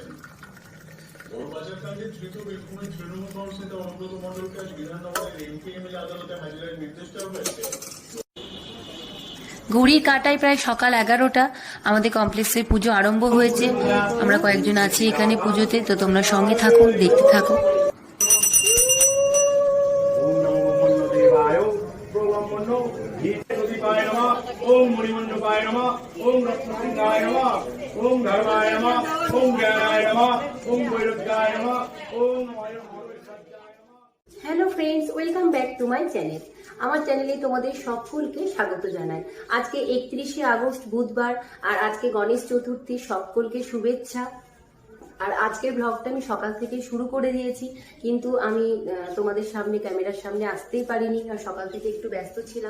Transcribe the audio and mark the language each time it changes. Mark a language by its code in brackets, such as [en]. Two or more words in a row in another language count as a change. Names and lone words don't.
[bn] বড় বাজার কাণ্ডে ধৃত বীরভূমের তৃণমূল কাউন্সিলর অনুব্রত মণ্ডলকে আজ বিধাননগরের এমপি/এমএলএ আদালতে হাজিরার নির্দেশ দেওয়া হয়েছে। ঘড়ির কাঁটায় প্রায় সকাল 11টা। আমাদের কমপ্লেক্সে পুজো আরম্ভ হয়েছে। আমরা কয়েকজন আছি এখানে পুজোতে। তো তোমরা সঙ্গে থাকো, দেখতে থাকো। [sa] ओम मणिमंडपाय नमः, ओम रत्नसिंहाय नमः, ओम धर्माय नमः, ओम ज्ञानाय नमः, ओम वैराग्याय नमः, ओम [en] Hello friends, welcome back to my channel. [bn] আমার চ্যানেলে তোমাদের সকলকে স্বাগত জানাই। আজকে 31শে আগস্ট বুধবার, আর আজকে গণেশ চতুর্থী। সকলকে শুভেচ্ছা। আর আজকের ব্লগটা আমি সকাল থেকে শুরু করে দিয়েছি, কিন্তু আমি তোমাদের সামনে, ক্যামেরার সামনে আসতেই পারিনি, আর সকাল থেকে একটু ব্যস্ত ছিলাম।